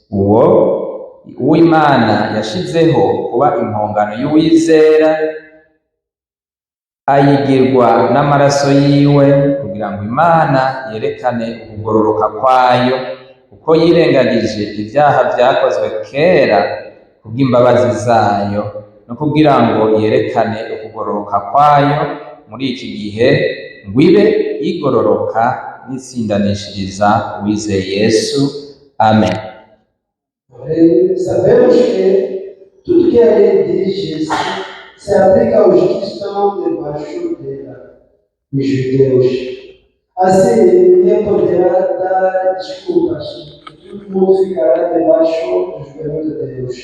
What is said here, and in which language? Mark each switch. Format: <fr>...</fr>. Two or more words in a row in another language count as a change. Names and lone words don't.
<rn>uw'Imana yashizeho kuba impongano y'uwizera ayigirwa n'amaraso yiwe kugira ngo Imana yerekane ukugororoka kwayo kuko yirengagije ibyaha byakozwe kera kubw'imbabazi zayo no kugira ngo yerekane ukugororoka kwayo muri iki gihe ngo ibe igororoka n'itsindanishiriza uwizeye Yesu. Amen.</rn> <pt>Sabemos que tudo que a lei diz se aplica aos que estão debaixo dela, os judeus. Assim, ninguém poderá dar desculpas, todo mundo ficará debaixo do juramento de Deus.</pt>